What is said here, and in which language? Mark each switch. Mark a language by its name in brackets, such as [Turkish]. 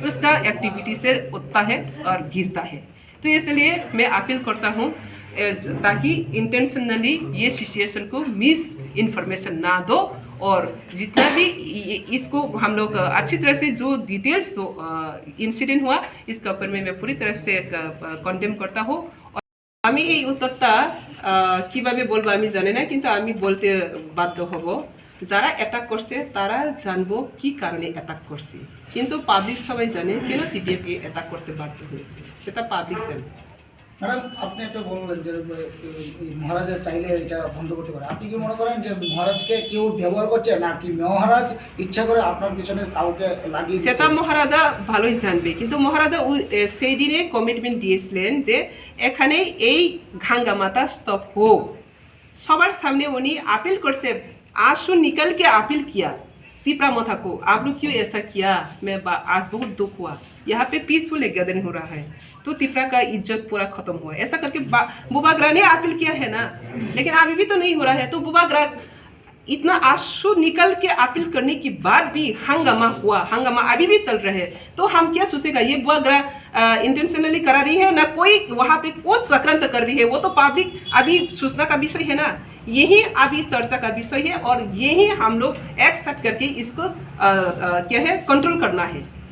[Hindi] तो उसका एक्टिविटी से उठता है और गिरता है। तो इसलिए मैं अपील करता हूँ ताकि इंटेंशनली ये सिचुएशन को मिस इन्फॉर्मेशन ना दो और जितना भी इसको हम लोग अच्छी तरह से जो डिटेल्स इंसिडेंट हुआ इसके ऊपर में मैं पूरी तरह से कंडेम करता हूँ। [Bangla] আমি এই উত্তরটা কিভাবে বলবো আমি জানি না, কিন্তু আমি বলতে বাধ্য হব। যারা অ্যাটাক করছে তারা জানবো কি কারণে অ্যাটাক করছে, কিন্তু পাবলিক সবাই জানে কেন TPF কে অ্যাটাক করতে বাধ্য হয়েছে, সেটা পাবলিক জানে। ম্যাডাম আপনি একটা বললেন যে মহারাজা চাইলে এটা বন্ধ করতে পারে, আপনি কি মনে করেন যে মহারাজকে কেউ ব্যবহার করছে নাকি মহারাজ ইচ্ছা করে আপনার পিছনে কাউকে লাগিয়ে? সেটা মহারাজা ভালোই জানবে, কিন্তু মহারাজা সেই দিনে কমিটমেন্ট দিয়েছিলেন যে এখানে এই হাঙ্গামাটা স্টপ হোক। সবার সামনে উনি আপিল করছে, [Hindi] आंसू निकल के अपील किया तिपरा मोथा को आप लोग क्यों ऐसा किया, मैं आज बहुत दुख हुआ, यहाँ पे पीसफुल एक गैदरिंग हो रहा है, तो तिपरा का इज्जत पूरा खत्म हुआ, ऐसा करके बुबाग्रा ने अपील किया है ना, लेकिन अभी भी तो नहीं हो रहा है। तो बुबाग्रा इतना आंसू निकल के अपील करने के बाद भी हंगामा हुआ, हंगामा अभी भी चल रहा है, तो हम क्या सोचेगा ये बुबाग्रा इंटेंशनली करा रही है ना, कोई वहाँ पे कोई चक्रांत कर रही है, वो तो पब्लिक अभी सूचना का विषय है ना, यही अभी चर्चा का विषय है और यही हम लोग एक्सेप्ट करके इसको क्या है कंट्रोल करना है।